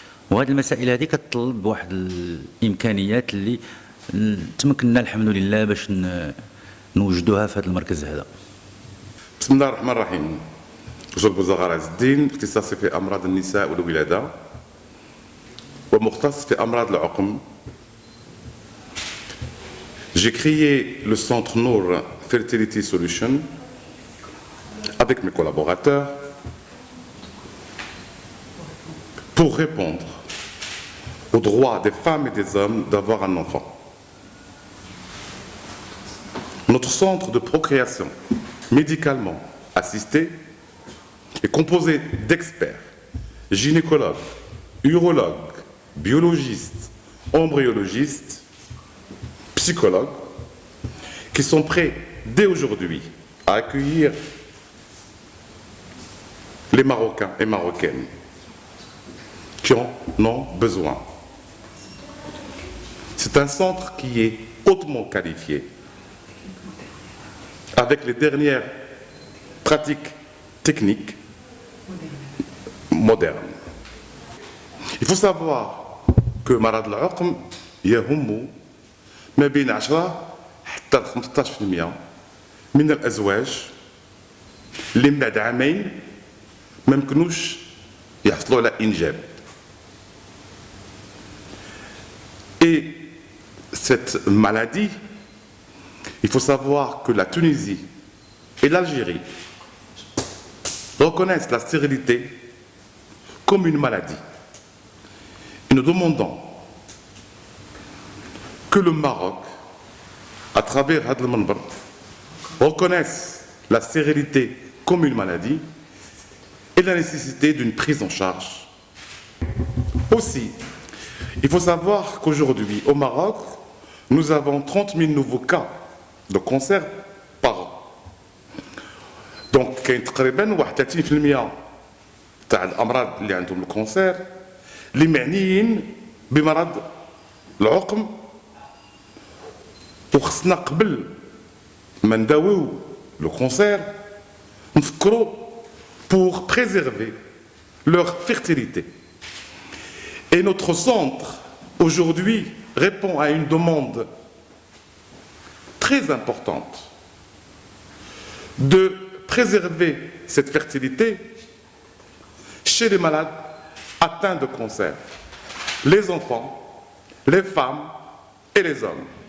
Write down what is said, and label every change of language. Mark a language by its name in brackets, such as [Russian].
[Arabic] وهذه المسائل هذه كتطلب واحد الإمكانيات اللي تمكننا الحمد لله باش نوجدوها في هذا المركز هذا. بسم الله الرحمن الرحيم. دكتور بوزغار عز الدين، اختصاصي في أمراض النساء والولادة ومختص في أمراض العقم. [French] J'ai créé le centre Nour Fertility Solution avec mes collaborateurs pour répondre aux droits des femmes et des hommes d'avoir un enfant. Notre centre de procréation médicalement assisté est composé d'experts, gynécologues, urologues, biologistes, embryologistes, psychologues, qui sont prêts dès aujourd'hui à accueillir les Marocains et Marocaines qui en ont besoin. C'est un centre qui est hautement qualifié, avec les dernières pratiques techniques modernes. Il faut savoir que [Arabic] مرض العقم يهم ما بين 10 حتى 15% من الأزواج اللي من بعد عامين ما يمكنوش يحصلوا على إنجاب. [French] Et cette maladie, il faut savoir que la Tunisie et l'Algérie reconnaissent la stérilité comme une maladie. Et nous demandons que le Maroc, à travers [Arabic] Had al-Manbar, [French] reconnaisse la stérilité comme une maladie et la nécessité d'une prise en charge. Aussi, il faut savoir qu'aujourd'hui, au Maroc, nous avons 30 000 nouveaux cas de cancer par an. [Arabic] Donc, كاين تقريبا 31% تاع الأمراض اللي عندهم الكانسير اللي معنيين بمرض العقم. وخصنا قبل ما نداويو لو كونسير نفكروا [French] pour préserver leur fertilité. Et notre centre aujourd'hui répond à une demande très importante de préserver cette fertilité chez les malades atteints de cancer, les enfants, les femmes et les hommes.